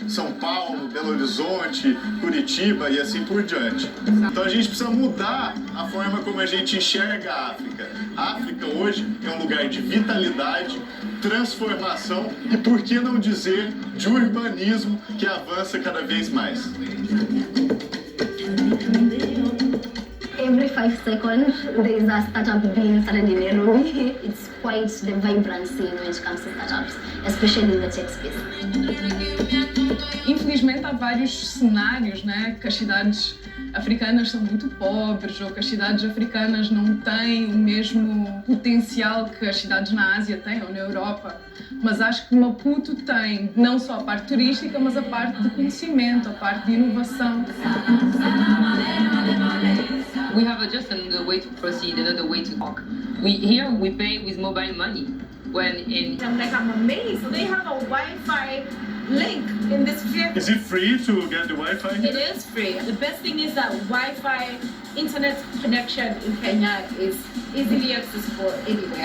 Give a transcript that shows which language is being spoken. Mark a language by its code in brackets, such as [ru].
[pt] São Paulo, Belo Horizonte, Curitiba e assim por diante. Então a gente precisa mudar a forma como a gente enxerga a África. A África hoje é um lugar de vitalidade, transformação e, por que não dizer, de urbanismo que avança cada vez mais. [en] Every 5 seconds, there is a startup being started in Nairobi. It's quite the vibrant scene when it comes to startups, especially in the tech space. [pt] Infelizmente há vários cenários, né, que as cidades africanas são muito pobres ou que as cidades africanas não têm o mesmo potencial que as cidades na Ásia têm ou na Europa. Mas acho que Maputo tem não só a parte turística, mas a parte de conhecimento, a parte de inovação. [en] We have just another way to proceed, another way to talk. Here we pay with mobile money. I'm amazed. So they have a Wi-Fi link in this vehicle. Is it free to get the Wi-Fi? It is free. The best thing is that Wi-Fi internet connection in Kenya is easily accessible anywhere.